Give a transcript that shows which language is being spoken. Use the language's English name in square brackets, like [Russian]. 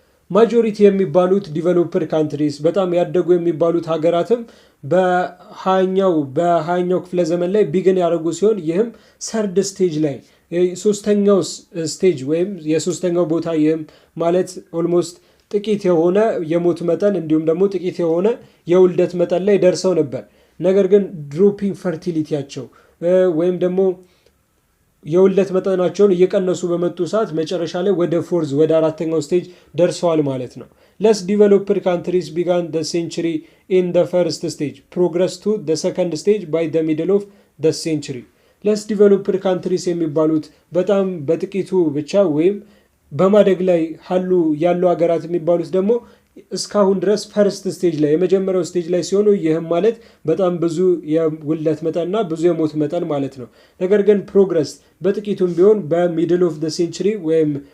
[Amharic] ማጆሪቲ የሚባሉት ዲቨሎፕድ ካንትሪስ በጣም ያደጉ የሚባሉት ሀገራትም በ20ኛው ክፍለ ዘመን ላይ ቢግን ያደረጉ ሲሆን ይህም ሰርድ ስቴጅ ላይ ሶስተኛው ስቴጅ ወይም የሶስተኛው ቦታ ይህም ማለት ኦልሞስት ጥቂት የሆነ የሞት መጠን እንዲሁም ደግሞ ጥቂት የሆነ የውልደት መጠን ላይ ደርሰው ነበር። ነገር ግን ድሮፒንግ ፈርቲሊቲያቸው ወይም ደግሞ የውልደት መጠናቸውን እየቀነሱ በመጡ ሰዓት መጨረሻ ላይ ወደ ፎርዝ ወደ አራተኛው ስቴጅ ደርሰዋል ማለት ነው። [English] less developed countries began the century in the first stage, progress to the second stage by the middle of the century. [Amharic] less developed countries የሚባሉት በጣም በጥቂቱ ብቻ ወይም በማደግ ላይ ያሉ ሀገራት የሚባሉት ደግሞ እስካሁን ድረስ ፈርስት ስቴጅ ላይ የመጀመሪያው ስቴጅ ላይ ሲሆኑ ይህም ማለት በጣም ብዙ የውልደት መጠንና ብዙ የሞት መጠን ማለት ነው። ነገር ግን ፕሮግረስ በጥቂቱም ቢሆን በሚድል ኦፍ ዘ ሴንቸሪ ወይም